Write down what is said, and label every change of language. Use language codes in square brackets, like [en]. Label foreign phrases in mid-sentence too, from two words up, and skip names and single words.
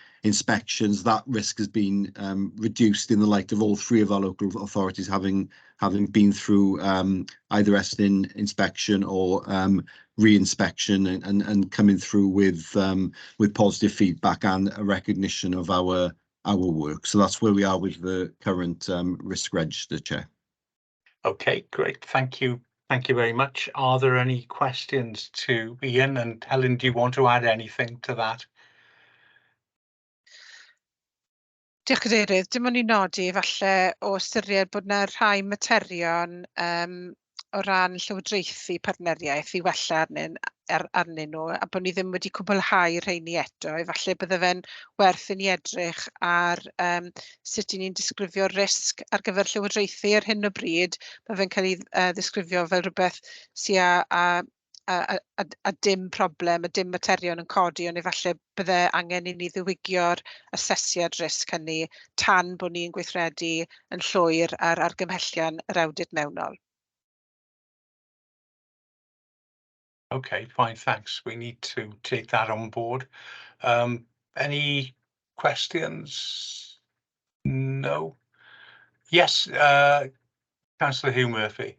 [en] inspections, that risk has been reduced in the light of all three of our local authorities having been through either Estin inspection or re-inspection and coming through with positive feedback and a recognition of our work. So that's where we are with the current risk register, Chair. Okay, great. Thank you. Thank you very much. Are there any questions to Ian? And Helen, do you want to add anything to that? [cy] Diolch Cadeirydd, dim ond i nodi falle o ystyried bod yna rhai materion o ran llywodraethu partneriaeth i wella arnyn nhw, a bod ni ddim wedi cwblhau rheini eto. Falle bydde fe'n werth i ni edrych ar sut i ni'n disgrifio risg ar gyfer llywodraethu ar hyn o bryd. Mae fe'n cael ei ddisgrifio fel rhywbeth sy'n a dim problem, a dim materion yn codi, ond efallai bydde angen i ni ddiwygio'r asesiad risg hynny tan bod ni'n gweithredu yn llwyr ar argymhellion yr awdit mewnol. [en] Okay, fine, thanks. We need to take that on board. Any questions? No. Yes, Councillor Hugh Murphy.